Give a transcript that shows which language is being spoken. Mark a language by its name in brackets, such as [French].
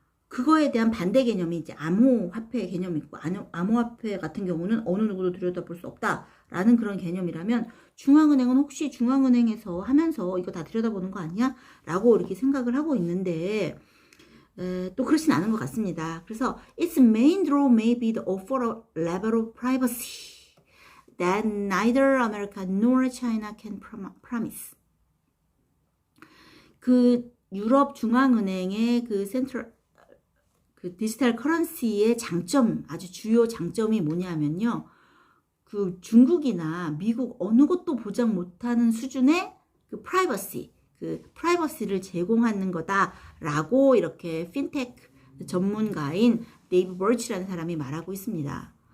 [Korean] 그거에 대한 반대 개념이 이제 암호화폐 개념이 있고, 암호화폐 같은 경우는 어느 누구도 들여다볼 수 없다라는 그런 개념이라면, 중앙은행은 혹시 중앙은행에서 하면서 이거 다 들여다보는 거 아니야? 라고 이렇게 생각을 하고 있는데, 또 그렇진 않은 것 같습니다. [English] 그래서 its main draw may be the offer a level of privacy that neither America nor China can promise. [Korean] 그 유럽 중앙은행의 그 디지털 커런시의 장점, 아주 주요 장점이 뭐냐면요. 그 중국이나 미국 어느 것도 보장 못하는 수준의 그 프라이버시를 제공하는 거다라고 이렇게 핀테크 전문가인 데이브 버치라는 사람이 말하고 있습니다.